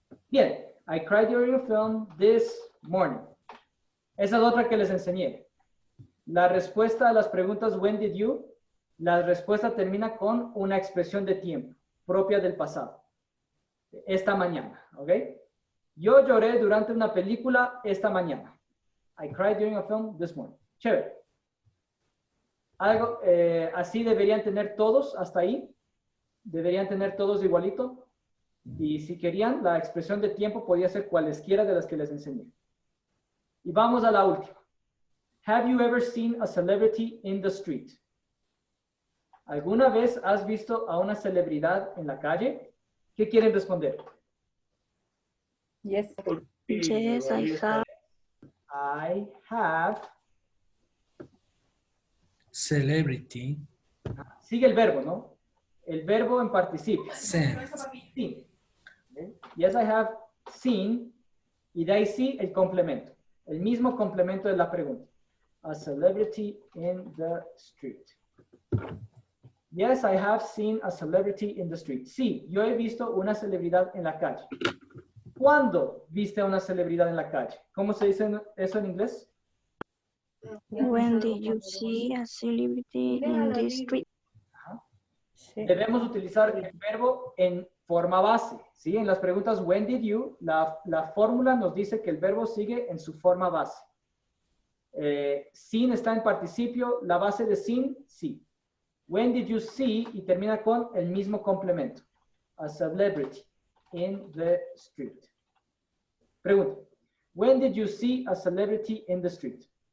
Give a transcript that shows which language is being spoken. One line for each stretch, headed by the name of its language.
English: Bien, I cried during a film this morning.
Spanish: Esa es otra que les enseñé. La respuesta a las preguntas
English: when did you,
Spanish: la respuesta termina con una expresión de tiempo propia del pasado. Esta mañana, ¿ok? Yo lloré durante una película esta mañana.
English: I cried during a film this morning.
Spanish: Chévere. Algo así deberían tener todos hasta ahí. Deberían tener todos igualito. Y si querían, la expresión de tiempo podía ser cualesquiera de las que les enseñé. Y vamos a la última.
English: Have you ever seen a celebrity in the street?
Spanish: ¿Alguna vez has visto a una celebridad en la calle? ¿Qué quieren responder?
English: Yes. Yes, I have. I have. Celebrity.
Spanish: Sigue el verbo, ¿no? El verbo en participio.
English: Seen. Sí. ¿Okay? Yes, I have seen.
Spanish: Y de ahí sí el complemento. El mismo complemento de la pregunta.
English: A celebrity in the street. Yes, I have seen a celebrity in the street.
Spanish: Sí, yo he visto una celebridad en la calle. ¿Cuándo viste a una celebridad en la calle? ¿Cómo se dice eso en inglés?
English: When did you see a celebrity in the street?
Spanish: Sí. Debemos utilizar el verbo en forma base. ¿Sí? En las preguntas
English: when did you,
Spanish: la fórmula nos dice que el verbo sigue en su forma base. Seen está en participio, la base de seen, sí.
English: When did you see
Spanish: y termina con el mismo complemento.
English: A celebrity in the street.
Spanish: Pregunta.
English: When did you see a celebrity in the street?